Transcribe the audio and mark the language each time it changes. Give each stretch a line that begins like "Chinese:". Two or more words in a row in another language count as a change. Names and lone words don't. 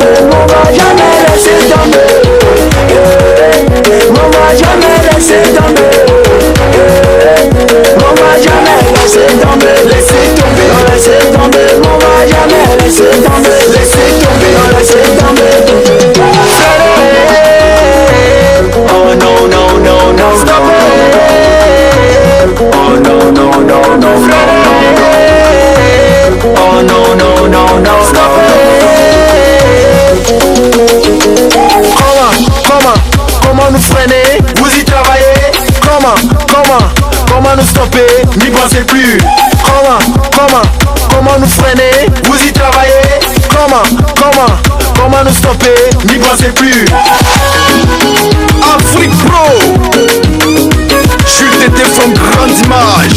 French: On va jamais laisser tomber. On va jamais laisser tomber. On va jamais laisser tomber. Non, laisser tomber. On va jamais laisser tomber. Non, laisser tomber.
English: Oh no no no no stop it. Oh no no no no oh no no no no stop it.
French: Comment nous freiner? Vous y travaillez? Comment nous stopper? N'y pensez plus. Comment nous freiner? Vous y travaillez? Comment nous stopper? N'y pensez plus. Afrique Pro, Jules Tété from Grande Image.